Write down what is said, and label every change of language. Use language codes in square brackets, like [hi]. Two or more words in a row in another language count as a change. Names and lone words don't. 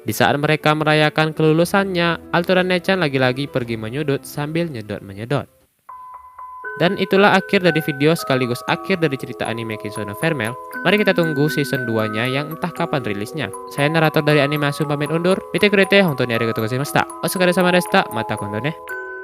[id] Di saat mereka merayakan kelulusannya, Alto dan Nechan lagi-lagi pergi menyudut sambil nyedot-menyedot. Dan itulah akhir dari video sekaligus akhir dari cerita anime Kiso no Vermel. Mari kita tunggu season 2-nya yang entah kapan rilisnya. Saya narator dari Anime Asun pamit undur. [ja] 見てくれて本当にありがとうございました。お疲れ様でした。また今度ね.